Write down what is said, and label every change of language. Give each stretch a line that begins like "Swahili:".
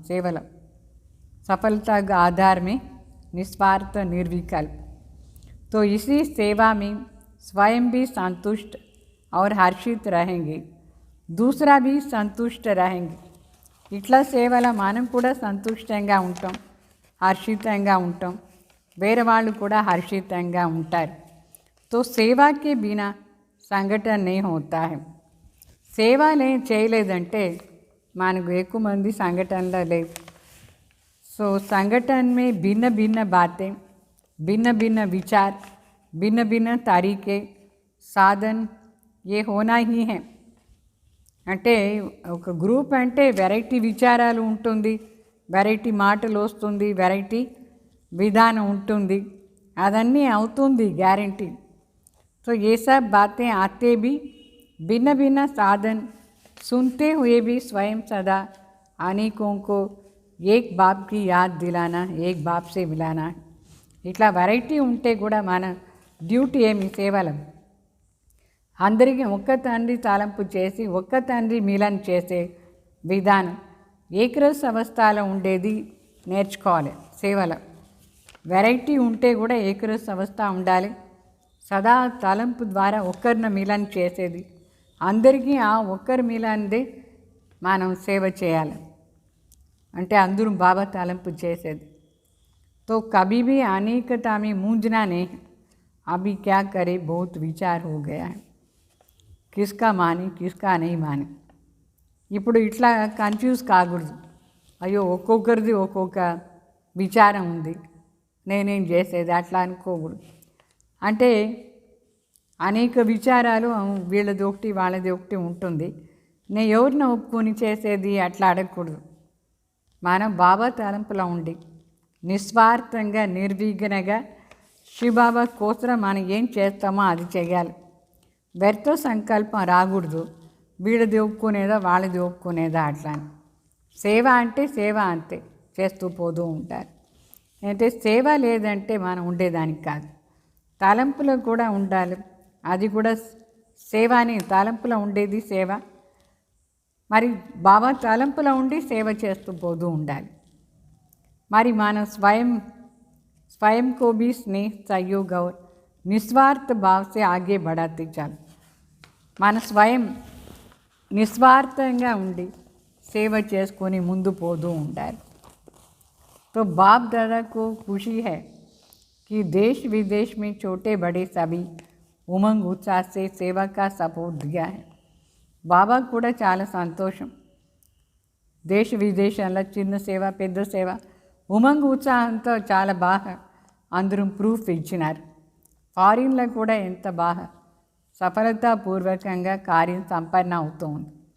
Hindi: సేవలో सफलता का आधार में निस्वार्थ निर्विकल्प. तो इसी सेवा में स्वयं भी संतुष्ट और हर्षित रहेंगे, दूसरा भी संतुष्ट रहेंगे.
Telugu: इट्ला సేవల మనం కూడా సంతుష్టంగా ఉంటాం, హర్షితంగా ఉంటాం, వేరే వాళ్ళు కూడా హర్షితంగా ఉంటారు.
Hindi: तो सेवा के बिना संगठन नहीं होता है.
Telugu: సేవ చేయలేదంటే మనకు ఎక్కువ మంది సంఘటనలో లేదు.
Hindi: सो संगठन में भिन्न भिन्न बातें, भिन्न भिन्न विचार, भिन्न भिन्न तरीके, साधन ये होना ही है.
Telugu: అంటే ఒక గ్రూప్ అంటే వెరైటీ విచారాలు ఉంటుంది, వెరైటీ మాటలు వస్తుంది, వెరైటీ విధానం ఉంటుంది, అదన్నీ అవుతుంది గ్యారంటీ.
Hindi: तो ये सब बातें आते भी भिन्न भिन्न साधन, सुनते हुए भी स्वयं सदा अनेकों को एक बाप की याद दिलाना, एक बाप से मिलाना.
Telugu: ఇట్లా వెరైటీ ఉంటే కూడా మన డ్యూటీ ఏమి సేవలో అందరికీ ఒక్క తండ్రి తలంపు చేసి ఒక్క తండ్రి మిలన్ చేసే విధానం ఏకరస అవస్థలో ఉండేది నేర్చుకోవాలి. సేవలో వెరైటీ ఉంటే కూడా ఏకరస అవస్థ ఉండాలి. సదా తలంపు ద్వారా ఒక్కరిని మిలన్ చేసేది, అందరికీ ఆ ఒక్కరి మిలన్దే మనం సేవ చేయాలి. అంటే అందరూ బాబా తలంపు చేసేది.
Hindi: तो कभी भी अनेकता में मूंझना नहीं. अभी क्या करे, बहुत विचार हो गया है, किसका माने किसका नहीं माने.
Telugu: ఇప్పుడు ఇట్లా కన్ఫ్యూజ్ కాకూడదు. అయ్యో ఒక్కొక్కరిది ఒక్కొక్క విచారం ఉంది, నేనేం చేసేది అట్లా అనుకోకూడదు. అంటే అనేక విచారాలు, వీళ్ళది ఒకటి వాళ్ళది ఒకటి ఉంటుంది, నేను ఎవరిని ఒప్పుకొని చేసేది అట్లా అడగకూడదు. మనం బాబా తలంపులో ఉండి నిస్వార్థంగా నిర్విఘ్నంగా శివబాబా కోసం మనం ఏం చేస్తామో అది చేయాలి. వ్యర్థ సంకల్పం రాకూడదు, వీళ్ళది ఒప్పుకునేదా వాళ్ళది ఒప్పుకునేదా అట్లా. సేవ అంటే సేవ అంతే, చేస్తూ పోతూ ఉంటారు. అంటే సేవ లేదంటే మనం ఉండేదానికి కాదు. తలంపులో కూడా ఉండాలి, అది కూడా సేవని. తలంపులో ఉండేది సేవ, మరి బాబా తలంపులో ఉండి సేవ చేస్తూ పోతూ ఉండాలి. మరి మన
Hindi: स्वयं को भी स्नेह, सहयोग और निस्वार्थ भाव से आगे बढ़ाते चल.
Telugu: మన స్వయం నిస్వార్థంగా ఉండి సేవ చేసుకొని ముందు పోతూ ఉండాలి.
Hindi: तो बाप दादा को खुशी है कि देश विदेश में छोटे बड़े सभी उमंग उत्साह से सेवा का सपोर्ट दिया है.
Telugu: బాబా కూడా చాలా సంతోషం. దేశ విదేశాల్లో చిన్న సేవ పెద్ద సేవ ఉమంగ్ ఉత్సాహంతో చాలా బాగా అందరూ ప్రూఫ్ ఇచ్చినారు. ఫారిన్లో కూడా ఎంత బాగా సఫలతాపూర్వకంగా కార్యం సంపన్న అవుతుంది.